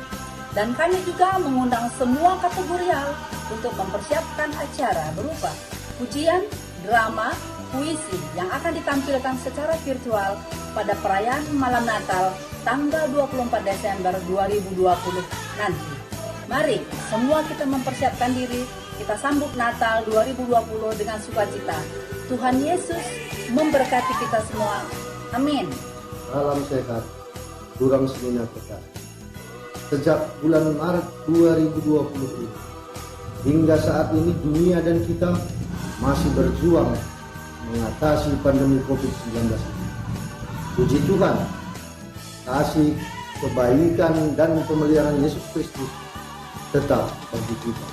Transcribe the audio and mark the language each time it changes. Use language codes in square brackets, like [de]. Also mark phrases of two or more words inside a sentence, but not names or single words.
[id] Dan kami juga mengundang semua kategorial untuk mempersiapkan acara berupa pujian, drama, puisi yang akan ditampilkan secara virtual pada perayaan Malam Natal tanggal 24 Desember 2020 nanti. Mari semua kita mempersiapkan diri, kita sambut Natal 2020 dengan sukacita. Tuhan Yesus memberkati kita semua. Amin. Salam sehat, [btx] Turang Senina [id] kita. Sejak bulan Maret 2020 hingga saat ini dunia dan kita masih berjuang mengatasi pandemi COVID-19 ini. Puji Tuhan, kasih, kebaikan dan pemeliharaan Yesus Kristus tetap bagi kita.